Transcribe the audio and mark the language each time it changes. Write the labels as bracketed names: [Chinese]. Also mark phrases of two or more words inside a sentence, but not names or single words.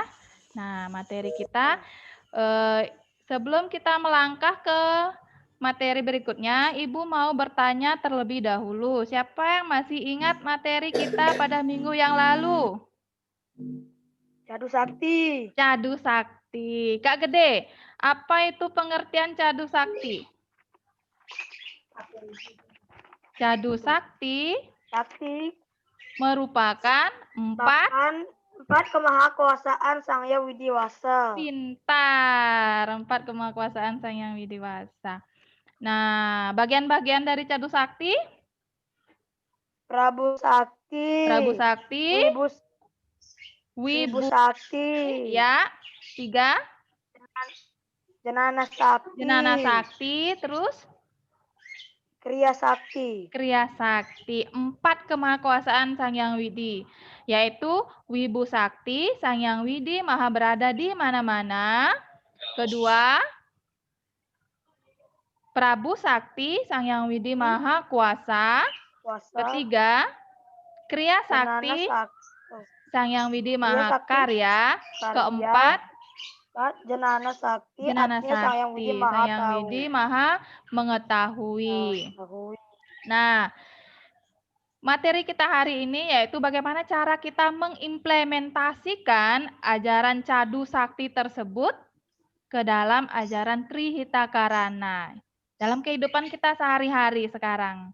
[Indonesian] Nah, materi kita sebelum kita melangkah ke materi berikutnya, Ibu mau bertanya terlebih dahulu. Siapa yang masih ingat materi kita pada minggu yang lalu? Cadu Sakti. Cadu Sakti. Kak Gede, apa itu pengertian Cadu Sakti? Cadu Sakti Sakti merupakan empat kemahakuasaan Sang Hyang Widiwasa. pintar, empat kemahakuasaan Sang Hyang Widiwasa. Nah, bagian-bagian dari Cadu Sakti? Prabu Sakti. Prabu Sakti, Wibu Sakti. ya, 3, Jenana Sakti. Jenana Sakti, terus Kriya Sakti. Kriya Sakti, 4 kemahakuasaan Sang Hyang Widi, yaitu Wibu Sakti, Sang Hyang Widi maha berada di mana-mana. Kedua, Prabu Sakti, Sang Hyang Widi maha kuasa. Ketiga, Kriya Sakti, Sang Hyang Widi maha karya. Keempat, Jenana Sakti, Jenana artinya Sang Hyang Widi Sakti, maha Sang Hyang tahu. Widi maha mengetahui. Nah, materi kita hari ini yaitu bagaimana cara kita mengimplementasikan ajaran Cadu Sakti tersebut ke dalam ajaran Trihitakarana dalam kehidupan kita sehari-hari sekarang.